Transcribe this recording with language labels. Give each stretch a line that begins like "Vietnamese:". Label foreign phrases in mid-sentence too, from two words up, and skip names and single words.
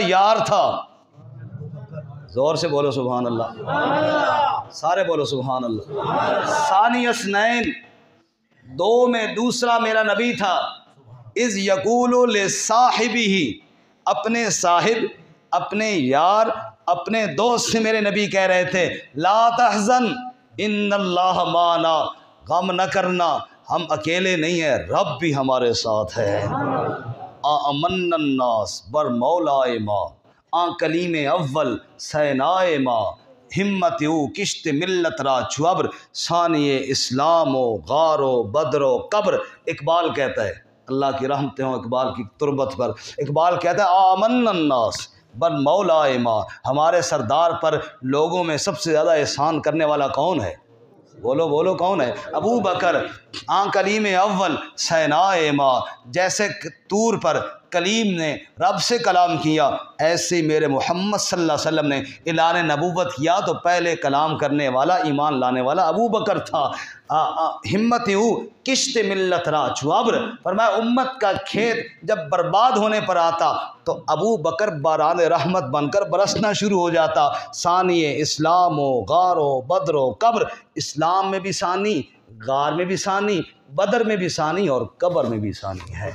Urdu: یار تھا، زور سے بولو
Arabic: سبحان اللہ،
Urdu: سارے بولو
Arabic: سبحان اللہ، ثانی اثنین،
Urdu: 2 میں دوسرا میرا نبی تھا،
Arabic: اذ یقول لصاحبہ،
Urdu: اپنے صاحب، اپنے یار، اپنے دوست سے میرے نبی کہہ رہے تھے
Arabic: لا تحزن ان اللہ معنا،
Urdu: غم نہ کرنا، ہم اکیلے نہیں ہیں، رب بھی ہمارے ساتھ ہے۔
Persian: آمن الناس بر مولائے ما، آن کلیم اول سینائے ما، ہمت او کشت ملت را چوبر، ثانی اسلام و غار و بدر و قبر۔
Urdu: اقبال کہتا ہے، اللہ کی رحمتیں ہوں اقبال کی تربت پر، اقبال کہتا ہے
Persian: آمن الناس بر مولائے ما،
Urdu: ہمارے سردار پر لوگوں میں سب سے زیادہ احسان کرنے والا کون ہے؟ بولو بولو کون ہے؟ ابو بکر۔
Persian: آن کلیم اول سینائے ما،
Urdu: جیسے طور پر کلیم نے رب سے کلام کیا، ایسے ہی میرے محمد صلی اللہ علیہ وسلم نے اعلان نبوت کیا تو پہلے کلام کرنے والا، ایمان لانے والا ابو بکر تھا۔
Persian: ہمت او کشت ملت را چوابر،
Urdu: فرمایا امت کا کھیت جب برباد ہونے پر آتا تو ابو بکر باران رحمت بن کر برسنا شروع ہو جاتا۔
Persian: ثانی اسلام و غار و بدر و قبر،
Urdu: اسلام میں بھی ثانی، غار میں بھی ثانی، بدر میں بھی ثانی اور قبر میں بھی ثانی ہے۔